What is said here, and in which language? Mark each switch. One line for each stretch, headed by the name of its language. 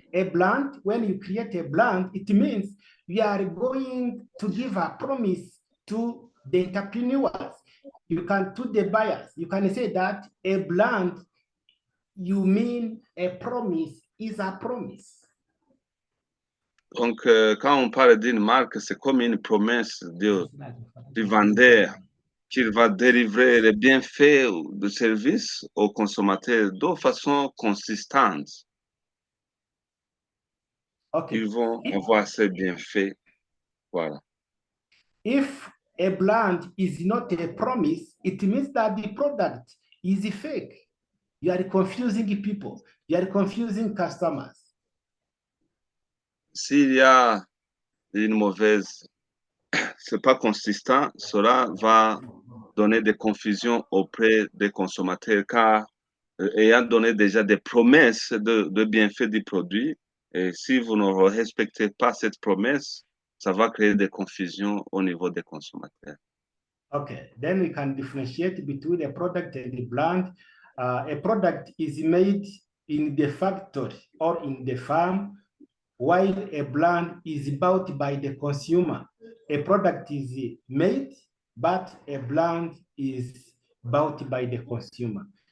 English: A brand, when you create a brand, it means we are going to give a promise to the entrepreneurs. You can, to the buyers, you can say that a brand, you mean a promise is a promise.
French: Donc, quand on parle d'une marque, c'est comme une promesse du vendeur qu'il va délivrer les bienfaits du service aux consommateurs de façon consistante.
English: Okay.
French: Ils vont avoir ces bienfaits. Voilà.
English: If a brand is not a promise, it means that the product is fake. You are confusing people. You are confusing customers.
French: S'il y a une mauvaise, c'est pas consistant, cela va donner des confusions auprès des consommateurs car ayant donné déjà des promesses de bienfaits du produit, et si vous ne respectez pas cette promesse, ça va créer des confusions au niveau des consommateurs.
English: Okay, then we can differentiate between a product and the brand. A product is made in the factory or in the farm, while a brand is bought by the consumer. A product is made, but a brand is bought by the consumer.